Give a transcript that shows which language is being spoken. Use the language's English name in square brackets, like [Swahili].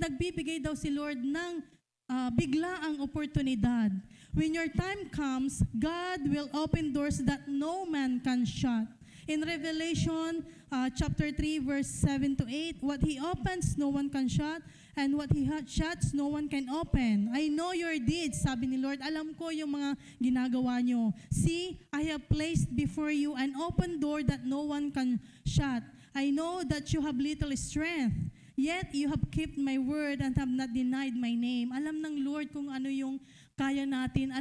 [Filipino] Nagbibigay daw si Lord ng biglaang oportunidad. [English] When your time comes, God will open doors that no man can shut. In Revelation chapter 3, verse 7 to 8, what He opens, no one can shut, and what He shuts, no one can open. I know your deeds, [Filipino] sabi ni Lord. Alam ko yung mga ginagawa nyo. [English] See, I have placed before you an open door that no one can shut. I know that you have little strength, yet you have kept my word and have not denied my name. [Filipino] Alam ng Lord kung ano yung kaya natin.